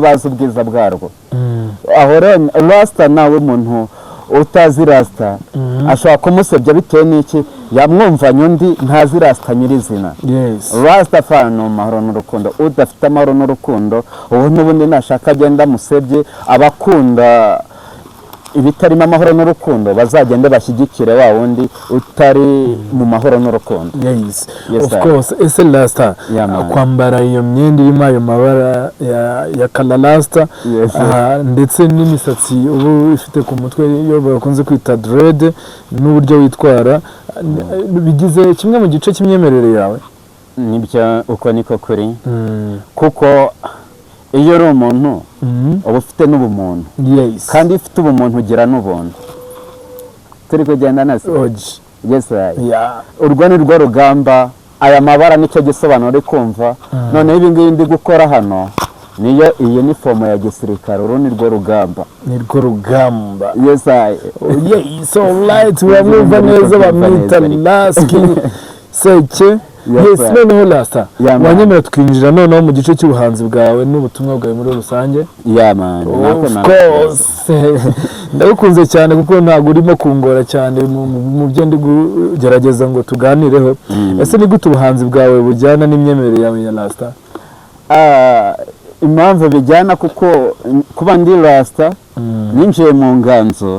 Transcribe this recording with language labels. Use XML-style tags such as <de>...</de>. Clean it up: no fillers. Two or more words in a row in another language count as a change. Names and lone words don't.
<rw>bazi ubwiza bwarwo aho rero Rasta nawe umuntu utazi Rasta ashobora kumusebya bitewe n'iki yamwumvanye undi ntazi Rasta nyirizina Rastafari ni amahoro n'urukundo udafite amahoro n'urukundo ubu n'ubundi nashaka agenda amusebye abakunda ibitarimo amahoro n'urukundo bazagende bashyigikire wa wundi utari mu mahoro n'urukundo.</rw> <en>Yes, of course.</en> <rw>Ese Rasta kwambara iyo myenda irimo ayo mabara ya color Rasta ndetse n'imisatsi ubu ifite ku mutwe iyo bakunze kwita dread n'uburyo witwara bigize kimwe mu gice cy'imyemerere yawe? Nibyo, uko niko kuri. Kuko iyo uri umuntu uba ufite n'ubumuntu.</rw> <en>Yes.</en> <rw>Kandi ufite ubumuntu ugira n'ubuntu. Turi kugenda nasi. Yes. Urwo ni rwo rugamba, aya mabara nicyo gisobanuro uri kumva. None ibi ngibi ndi gukora hano niyo iyi ni fomo ya gisirikare, uru ni rwo rugamba. Ni rwo rugamba.</rw> <en>Yes. So right,</en> <rw>uramwumva neza bamwita Laski Seke. Yes, noneho Rasta wanyemera twinjira noneho mu gice cy'ubuhanzi bwawe n'ubutumwa bwawe muri rusange.</rw> <en>Of course.</en> <rw>Ndagukunze cyane kuko ntabwo urimo kungora cyane mu byo ndi kugerageza ngo tuganireho. Ese ni gute ubuhanzi bwawe bujyana n'imyemerere yawe ya Rasta? Impamvu bijyana kuko kuba ndi Rasta ninjiye mu nganzo.</rw>